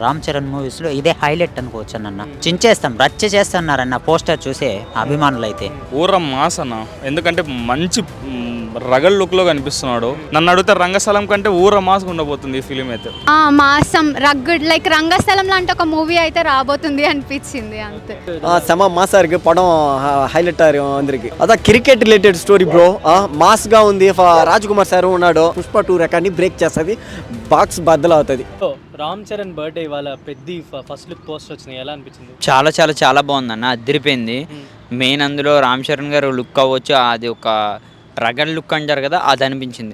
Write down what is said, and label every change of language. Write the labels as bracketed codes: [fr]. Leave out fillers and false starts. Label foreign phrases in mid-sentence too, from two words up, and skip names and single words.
[te] రామ్ చరణ్ మూవీస్లో ఇదే హైలైట్ అనుకోవచ్చు అన్న. చించేస్తాం, రచ్చ చేస్తున్నారన్న పోస్టర్ చూసే అభిమానులు అయితే. ఊర మాస్ అన్న, ఎందుకంటే మంచి [en] rugged look [te] కనిపిస్తున్నాడు. నన్ను అడిగితే రంగస్థలం కంటే ఊర మాస్గా ఉండబోతుంది ఈ ఫిలిం అయితే. మాసం [en] rugged like [te] రంగస్థలం లాంటి ఒక మూవీ అయితే రాబోతుంది అనిపించింది అంతే. [ta] செம மாசா இருக்கு படம், [te] హైలైట్ అందరికి. అదా [en] cricket related story bro, [te] మాస్ గా ఉంది. రాజ్కుమార్ సార్ ఉన్నాడు. పుష్ప 2 [en] record break [te] చేస్తుంది, బాక్స్ బద్దలు అవుతుంది. రామ్ చరణ్ బర్త్డే ఇవాళ పెద్ద [en] first look post [te] వచ్చినాయి, ఎలా అనిపించింది? చాలా చాలా చాలా బాగుందన్న, అదిరిపోయింది. మెయిన్ అందులో రామ్ చరణ్ గారు లుక్ అవ్వచ్చు, అది ఒక [en] rugged look [te] అంటారు కదా, అది అనిపించింది.